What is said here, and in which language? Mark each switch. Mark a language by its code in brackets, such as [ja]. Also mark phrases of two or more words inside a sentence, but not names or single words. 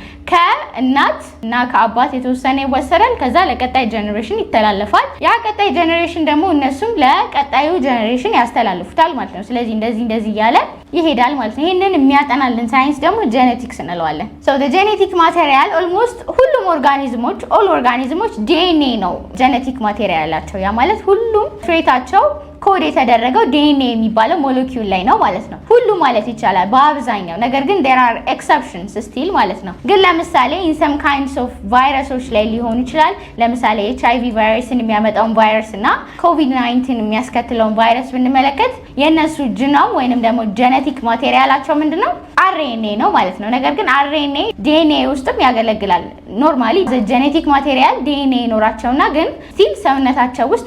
[am] ከእናት እና ከአባት የተወሰነ ይወሰዳል። ከዛ ለቀጣይ ጀነሬሽን ይተላለፋል። ያ ቀጣይ ጀነሬሽን ደግሞ እነሱም ለቀጣዩ ጀነሬሽን ያስተላልፉታል ማለት ነው። ስለዚህ እንደዚህ እያለ ይሄዳል ማለት ነው። ይሄንን የሚያጠናልን ሳይንስ ደግሞ ጄኔቲክስ እንለዋለን። [en] genetic material almost [am] ሁሉም ኦርጋኒዝሞች ኦርጋኒዝሞች ዲኤንኤ ነው ጄኔቲክ ማቴሪያላቸው። ያ ማለት ሁሉም ትሬታቸው ኮድ የተደረገው ዲኤንኤ የሚባለው ሞለኪውል ላይ ነው ማለት ነው። ሁሉ ማለት ይቻላል በአብዛኛው። ነገር ግን [en] there are exceptions still [am] ማለት ነው። ግን ለምሳሌ [en] in some kinds of [am] ቫይረሶች ላይ ሊሆን ይችላል። ለምሳሌ HIV ቫይረስን የሚያመጣውን ቫይረስ እና COVID-19 የሚያስከትለውን ቫይረስ ብንመለከት የነሱ ጂኖም ወይንም ደግሞ ጄኔቲክ ማቴሪያላቸው ምንድነው አርኤንኤ ነው ማለት ነው። ነገር ግን አርኤንኤ ዲኤንኤ ውስጥም ያገለግላል። [en] normally genetic material [am] ዲኤንኤ ይኖራቸውና ግን ስቲል ሰውነታቸው ውስጥ